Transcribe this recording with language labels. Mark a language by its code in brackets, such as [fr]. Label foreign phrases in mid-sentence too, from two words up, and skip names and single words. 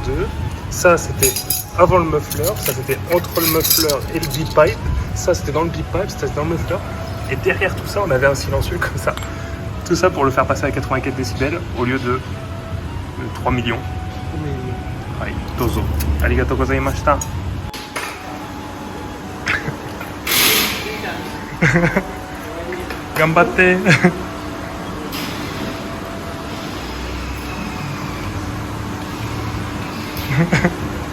[fr] d'eux, ça c'était avant le muffler, ça c'était entre le muffler et le [en] beep pipe, [fr] ça c'était dans le [en] beep pipe, [fr] ça c'était dans le muffler, et derrière tout ça on avait un silencieux comme ça. Tout ça pour le faire passer à 84 décibels au lieu de 3 millions. [ja] はい、どうぞ。ありがとうございました。頑張って。